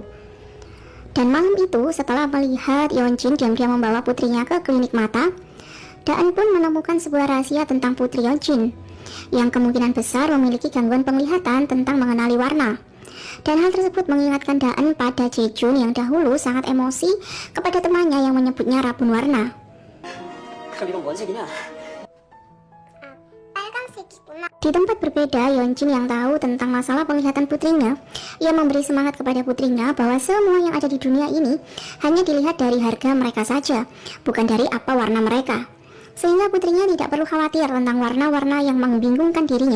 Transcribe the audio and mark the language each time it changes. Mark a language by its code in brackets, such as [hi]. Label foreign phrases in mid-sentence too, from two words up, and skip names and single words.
[id] Dan malam itu setelah melihat Yeonjin diam-diam membawa putrinya ke klinik mata, Daan pun menemukan sebuah rahasia tentang putri Yeonjin yang kemungkinan besar memiliki gangguan penglihatan tentang mengenali warna. Dan hal tersebut mengingatkan Daan pada Jaejun yang dahulu sangat emosi kepada temannya yang menyebutnya rabun warna. [ko] 그럼 이건 뭔 색이냐? [id] Di tempat berbeda, Yeonjin yang tahu tentang masalah penglihatan putrinya, ia memberi semangat kepada putrinya bahwa semua yang ada di dunia ini hanya dilihat dari harga mereka saja, bukan dari apa warna mereka. Sehingga putrinya tidak perlu khawatir tentang warna-warna yang membingungkan dirinya.